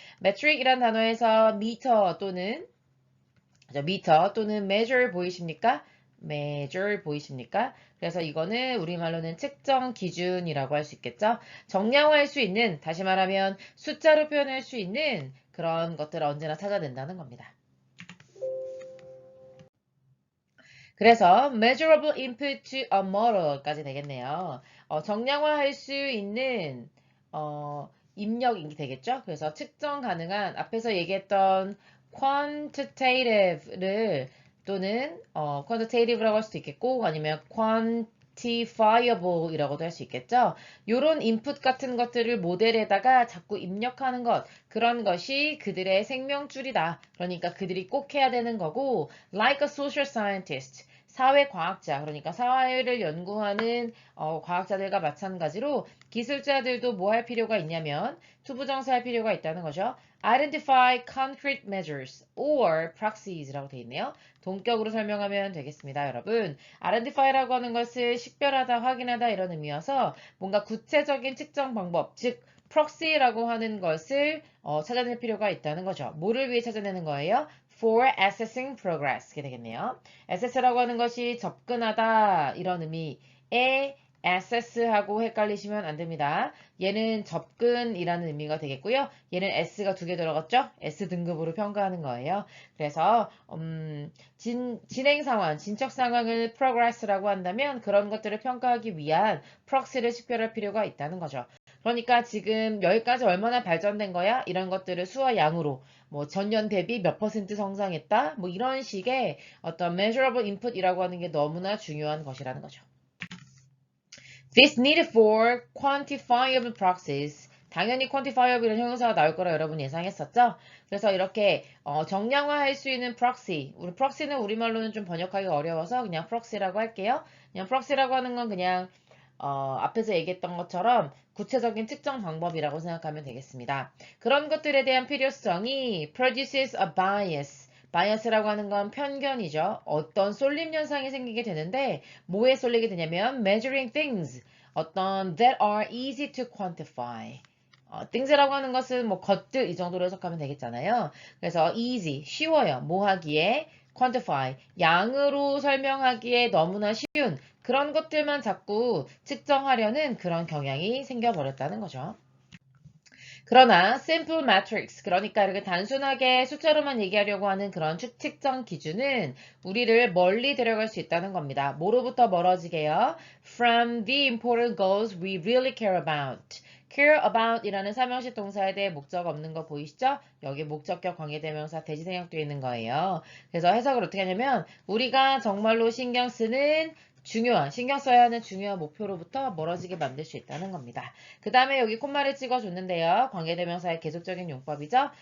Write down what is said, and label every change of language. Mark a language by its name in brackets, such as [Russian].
[Korean] metric이란 단어에서 미터 또는 measure 보이십니까? measure 보이십니까? 그래서 이거는 우리말로는 측정 기준이라고 할 수 있겠죠? 정량화할 수 있는, 다시 말하면 숫자로 표현할 수 있는 그런 것들을 언제나 찾아낸다는 겁니다. 그래서 [English] measurable input to a model까지 [Korean] 되겠네요. 정량화할 수 있는 입력이 되겠죠. 그래서 측정 가능한 앞에서 얘기했던 quantitative를 또는 quantitative라고 할 수도 있겠고 아니면 quantifiable 이라고도 할 수 있겠죠. 요런 인풋 같은 것들을 모델에다가 자꾸 입력하는 것 그런 것이 그들의 생명줄이다. 그러니까 그들이 꼭 해야 되는 거고 [English] like a social scientist [Korean] 사회과학자, 그러니까 사회를 연구하는 과학자들과 마찬가지로 기술자들도 뭐 할 필요가 있냐면 투부정사할 필요가 있다는 거죠. [English] Identify concrete measures or proxies [Korean] 라고 되어 있네요. 동격으로 설명하면 되겠습니다, 여러분. Identify라고 하는 것을 식별하다, 확인하다 이런 의미여서 뭔가 구체적인 측정 방법, 즉 proxy라고 하는 것을 찾아낼 필요가 있다는 거죠. 뭐를 위해 찾아내는 거예요? [English] For assessing progress. [Korean] 이렇게 되겠네요. assess라고 하는 것이 접근하다 이런 의미의 assess하고 헷갈리시면 안 됩니다. 얘는 접근이라는 의미가 되겠고요. 얘는 s가 두 개 들어갔죠? s 등급으로 평가하는 거예요. 그래서 진행 상황, 진척 상황을 progress라고 한다면 그런 것들을 평가하기 위한 proxy를 식별할 필요가 있다는 거죠. 그러니까 지금 여기까지 얼마나 발전된 거야? 이런 것들을 수와 양으로 뭐 전년 대비 몇 퍼센트 성장했다? 뭐 이런 식의 어떤 measurable input이라고 하는 게 너무나 중요한 것이라는 거죠. [English] This needed for quantifiable proxies. [Korean] 당연히 quantifiable이라는 형용사가 나올 거라 여러분 예상했었죠? 그래서 이렇게 정량화할 수 있는 proxy. 우리 proxy는 우리말로는 좀 번역하기 어려워서 그냥 proxy라고 할게요. 그냥 proxy라고 하는 건 그냥 앞에서 얘기했던 것처럼 구체적인 측정 방법이라고 생각하면 되겠습니다. 그런 것들에 대한 필요성이 [English] produces a bias. [Korean] 바이어스라고 하는 건 편견이죠. 어떤 쏠림 현상이 생기게 되는데 뭐에 쏠리게 되냐면 [English] measuring things. 어떤 that are easy to quantify. [Korean] things라고 하는 것은 뭐 것들 이 정도로 해석하면 되겠잖아요. 그래서 easy, 쉬워요. 뭐 하기에 quantify, 양으로 설명하기에 너무나 쉬운 그런 것들만 자꾸 측정하려는 그런 경향이 생겨버렸다는 거죠. 그러나 simple metrics, 그러니까 이렇게 단순하게 숫자로만 얘기하려고 하는 그런 측정 기준은 우리를 멀리 데려갈 수 있다는 겁니다. 뭐로부터 멀어지게요? [English] From the important goals we really care about. [Korean] care about 이라는 삼형식 동사에 대해 목적 없는 거 보이시죠? 여기 목적격 관계대명사 대시 생략되어 있는 거예요. 그래서 해석을 어떻게 하냐면 우리가 정말로 신경 쓰는 신경 써야 하는 중요한 목표로부터 멀어지게 만들 수 있다는 겁니다. 그 다음에 여기 콤마를 찍어줬는데요. 관계대명사의 계속적인 용법이죠.